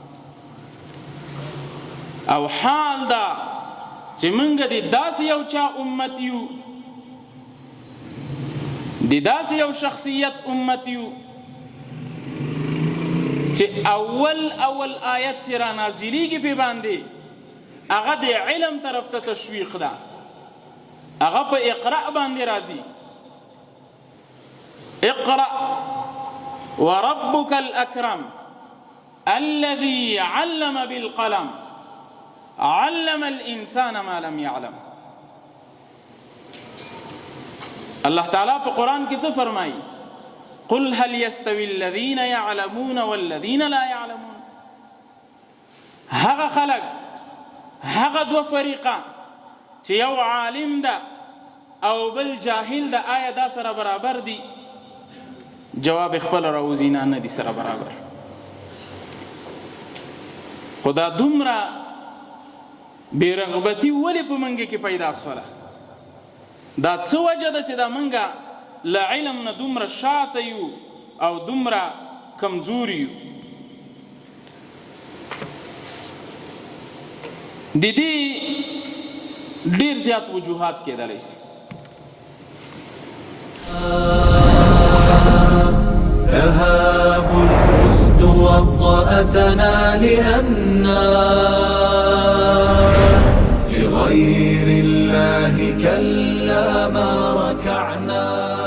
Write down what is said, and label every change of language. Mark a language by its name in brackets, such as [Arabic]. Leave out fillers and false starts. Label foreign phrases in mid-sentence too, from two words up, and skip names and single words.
[Pashto] او حال دا چې موږ د داسې یو چا امت یو، د داسې یو شخصیت امت یو چې اول آیت چې را نازلیږي په باندې هغه د علم طرف ته تشویق ده، هغه په اقرأ باندې راځي. [Arabic] اقرأ وربك الأكرم الذي علم بالقلم علم الإنسان ما لم يعلم. [Pashto] الله تعالی په قرآن کې څه فرمایي؟ [Arabic] قل هل يستوي الذين يعلمون والذين لا يعلمون. [Pashto] هغه خلق، هغه 2 فریقه چې یو عالم ده او بل جاهل ده، آیا دا سره برابر دي؟ جواب خپل راوځي نه دي سره برابر. خدا دومره بې رغبتي ولې په منګه کې پیدا سوله؟ دا څه وجه ده چې دا منګه له علم نه دومره شاته یو او دومره کمزوري یو؟ د دې ډیر زیات وجوهات کېدلی شي. [Arabic] تهاب الأسد وطأتنا لأننا لغير الله كلا ما ركعنا.